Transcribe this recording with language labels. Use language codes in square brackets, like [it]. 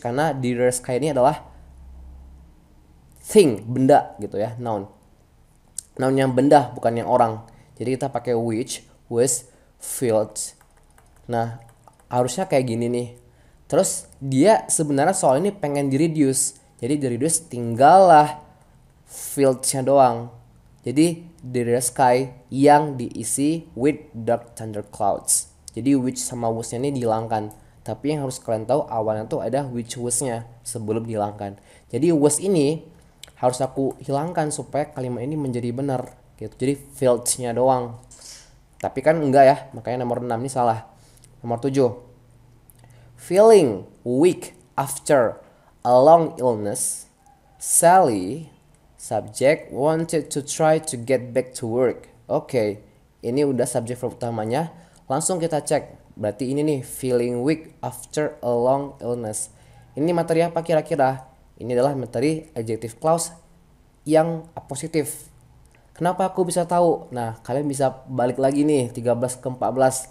[id] Karena the sky ini adalah thing, benda gitu ya, noun. Noun yang benda bukan yang orang. Jadi kita pakai [en] which was filled. [id] Nah, harusnya kayak gini nih. Terus dia sebenarnya soal ini pengen di reduce. Jadi di reduce tinggallah filled-nya doang. Jadi the sky yang diisi [en] with dark thunder clouds. [id] Jadi which sama was-nya ini dihilangkan. Tapi yang harus kalian tahu awalnya tuh ada which was-nya sebelum dihilangkan. Jadi was ini harus aku hilangkan supaya kalimat ini menjadi benar gitu. Jadi filled-nya doang. Tapi kan enggak ya, makanya nomor 6 ini salah. Nomor 7. [en] Feeling weak after a long illness, Sally, subject, wanted to try to get back to work. [id] Oke, ini udah subjek verb utamanya. Langsung kita cek. Berarti ini nih, [en] feeling weak after a long illness. [id] Ini materi apa kira-kira? Ini adalah materi adjective clause yang positif. Kenapa aku bisa tahu? Nah, kalian bisa balik lagi nih 13 ke 14.